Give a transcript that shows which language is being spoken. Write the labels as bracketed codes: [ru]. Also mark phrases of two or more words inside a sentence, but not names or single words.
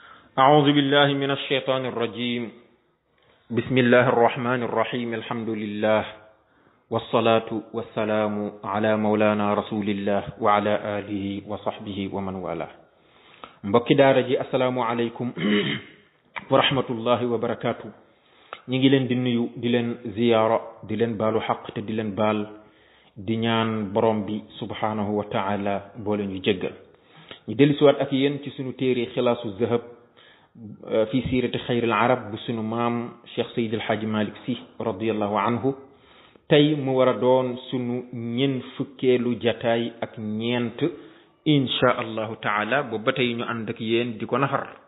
[ar] أعوذ بالله من الشيطان الرجيم بسم الله الرحمن الرحيم الحمد لله والصلاة والسلام على مولانا رسول الله وعلى آله وصحبه ومن والاه [wo] mbokki daara ji [ar] asalaamu عليكم ورحمة الله وبركاته [wo] ñi ngi leen di nuyu di leen ziyaara di leen baalu xaq te di leen baal di ñaan borom bi [ar] سبحانه وتعالى [wo] boole ñu jéggal ñu dellusiwaat ak yéen ci sunu téere xilaasu zahab fi siirati xayril arab bu sunu maam Cheikh Seydi El Hadji Malick Sy [ar] رضي الله عنه [wo] tey mu war a doon sunu ñeen fukkeelu jataay ak ñeent [ar] إن شاء الله تعالى [wo] boobu ba tey ñu ànd ak yéen di ko nafar